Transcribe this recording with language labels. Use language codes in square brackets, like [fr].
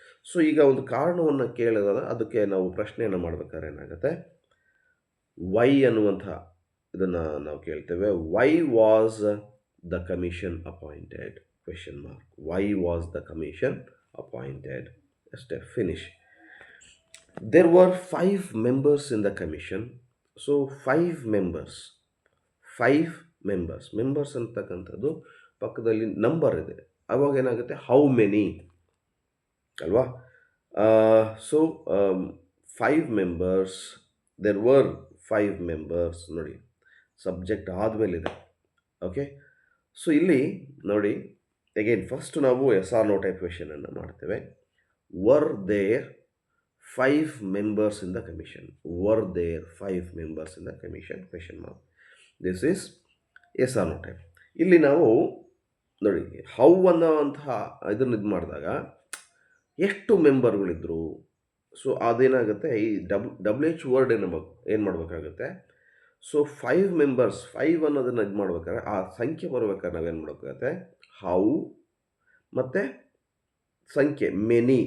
[kn] So ಈಗ ಒಂದು ಕಾರಣವನ್ನು ಕೇಳಿದಾಗ ಅದಕ್ಕೆ ನಾವು ಪ್ರಶ್ನೆಯನ್ನು ಮಾಡಬೇಕಾದ್ರೆ ಏನಾಗುತ್ತೆ, ವೈ ಅನ್ನುವಂಥ ಇದನ್ನು ನಾವು ಕೇಳ್ತೇವೆ. [en] Why was the commission appointed question mark. Why was the commission appointed. ಅಷ್ಟೇ, finish. There were 5 members in the commission. So 5 members. 5 members. [kn] Members ಅಂತಕ್ಕಂಥದ್ದು ಪಕ್ಕದಲ್ಲಿ ನಂಬರ್ ಇದೆ. ಅವಾಗ ಏನಾಗುತ್ತೆ, ಹೌ ಮೆನಿ ಅಲ್ವಾ? [en] So 5 members. There were 5 members. [kn] ನೋಡಿ, subject ಆದಮೇಲಿದೆ. Okay, so ಇಲ್ಲಿ ನೋಡಿ, ಅಗೇನ್ ಫಸ್ಟ್ ನಾವು ಎಸ್ ಆರ್ ನೋ ಟೈಪ್ ಕ್ವೆಶನನ್ನು ಮಾಡ್ತೇವೆ. [en] Were there 5 members in the commission? Were there 5 members in the commission? Question mark. This is yes or no type. [kn] ಇಲ್ಲಿ ನಾವು ನೋಡಿ, how ಅನ್ನೋಂತಹ ಇದನ್ನು ಇದು ಮಾಡಿದಾಗ ಎಷ್ಟು ಮೆಂಬರ್ಗಳಿದ್ರು. ಸೊ ಅದೇನಾಗುತ್ತೆ, ಈ ಡಬ್ಲ್ಯೂ ಎಚ್ ವರ್ಡ್ ಏನು ಮಾಡಬೇಕಾಗುತ್ತೆ. ಸೊ 5 ಮೆಂಬರ್ಸ್, 5 ಅನ್ನೋದನ್ನು ಇದು ಮಾಡ್ಬೇಕಾದ್ರೆ ಆ ಸಂಖ್ಯೆ ಬರ್ಬೇಕಾದ್ರೆ ನಾವೇನು ಮಾಡಬೇಕಾಗತ್ತೆ, ಹೌ ಮತ್ತು ಸಂಖ್ಯೆ ಮೆನಿ.